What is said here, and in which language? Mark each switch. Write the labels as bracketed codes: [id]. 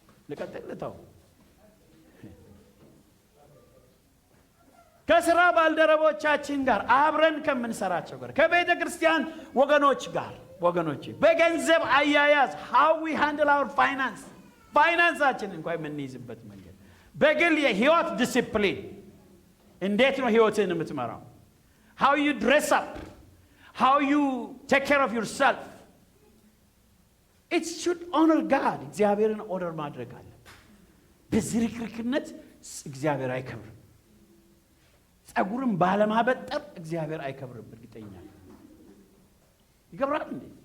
[am] ልቀጥልታው። ከስራ ባልደረቦቻችን ጋር አብረን ከምንሰራቸው ጋር ከቤተ ክርስቲያን ወገኖች በገንዘብ አያያዝ [en] how we handle our [am] ፋይናንሳችን እንኳን የምንይዝበት መንገድ፣ በግል የህይወት ዲሲፕሊን እንዴት ነው ህይወትን የምትመራው? [en] how you dress up, how you take care of yourself. it should honor God። [am] እግዚአብሔርን ኦነር ማድረግ አለ። በዝርክርክነት እግዚአብሔር አይከብርም። ጸጉርን ባለማበጠር እግዚአብሔር አይከብርም። እርግጠኛ ይከብራል እንዴ?